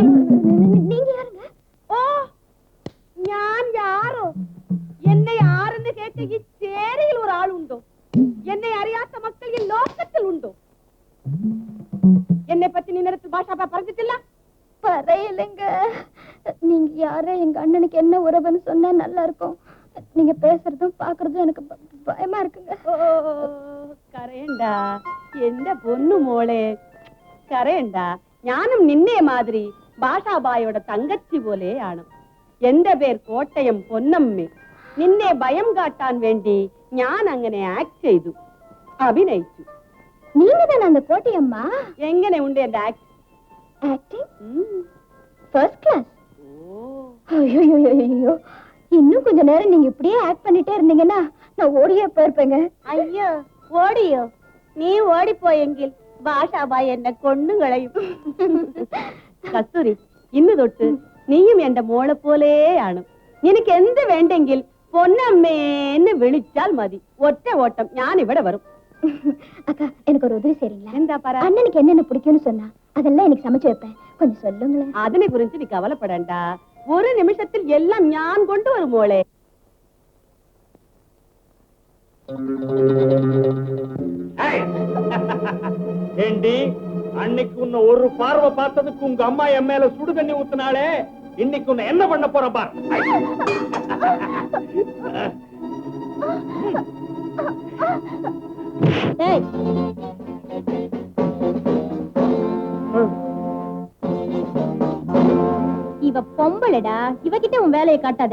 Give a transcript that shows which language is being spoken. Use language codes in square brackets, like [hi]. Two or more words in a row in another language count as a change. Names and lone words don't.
[ta] நீங்க யாருங்க? [ml] ഓ, ഞാൻ യാരോ? എന്നെ ആരെന്ന് കേട്ട ഈ ചേരിയിൽ ഒരാളുണ്ടോ? എന്നെ അറിയാത്ത മക്കൾ ഈ ലോകത്തിൽ ഉണ്ടോ? എന്നെ പറ്റി നീ നേരത്തെ ഭാഷ പറഞ്ഞിട്ടില്ല? [ta] பரையிலங்க. நீங்க யாரே, எங்க அண்ணனுக்கு என்ன உறவுன்னு சொன்னா நல்லா இருக்கும். நீங்க பேசுறதும் பாக்குறதும் எனக்கு பயமா இருக்குங்க. [ml] ഓ, കരയണ്ട എന്റെ പൊന്നു മോളെ, കരയണ്ട. ഞാനും നിന്നെ മാതിരി ഭാഷാബായുടെ തങ്കച്ചി പോലെയാണ്. എന്റെ പേർ കോട്ടയം പൊന്നമ്മ. നിന്നെ ഭയം കാട്ടാൻ വേണ്ടി ഞാൻ അങ്ങനെ ആക്ട് ചെയ്തു, അഭിനയിച്ചു. [ta] நீங்க தானே அந்த கோட்டையம்மா? [ml] എങ്ങനെ ഉണ്ട് എന്റെ [en] acting first class. [ta] ஐயோ, இன்னும் கொஞ்ச நேரம் நீங்க இப்படியே ஆக்ட் பண்ணிட்டே இருந்தீங்கன்னா நான் ஓடியே போயிருப்பேங்க. [ml] അയ്യോ, ഓടിയോ? നീ ഓടിപ്പോയെങ്കിൽ ഭാഷാബായി എന്നെ കൊന്നുകളയും. കസ്തൂരി, ഇന്ന് തൊട്ട് നീയും എന്റെ മോളെ പോലെയാണ്. നിനക്ക് എന്ത് വേണ്ടെങ്കിൽ പൊന്നമ്മേന്ന് വിളിച്ചാൽ മതി. ഒറ്റ ഓട്ടം ഞാൻ ഇവിടെ വരും. [ta] அக்கா, எனக்கு ஒரு உதவி செய்றீங்களா? [ml] എന്താ പറ? [ta] அண்ணனுக்கு என்னென்ன பிடிக்கும்னு சொன்னா அதெல்லாம் எனக்கு சமைச்சு வைப்பேன், கொஞ்சம் சொல்லுங்களேன். [ml] അതിനെ കുറിച്ച് നീ കവലപ്പെടണ്ട. ഒരു നിമിഷത്തിൽ എല്ലാം ഞാൻ കൊണ്ടുവരും മോളെ. [ta] ஏண்டி, அன்னைக்கு உன்னை ஒரு பார்வை பார்த்ததுக்கு உங்க அம்மா என் மேல சுடு தண்ணி ஊத்துனாலே, இன்னைக்கு உன்னை என்ன பண்ண போற பார். டேய், இவ பொம்பளடா, இவகிட்ட உன் வேலையை காட்டாத.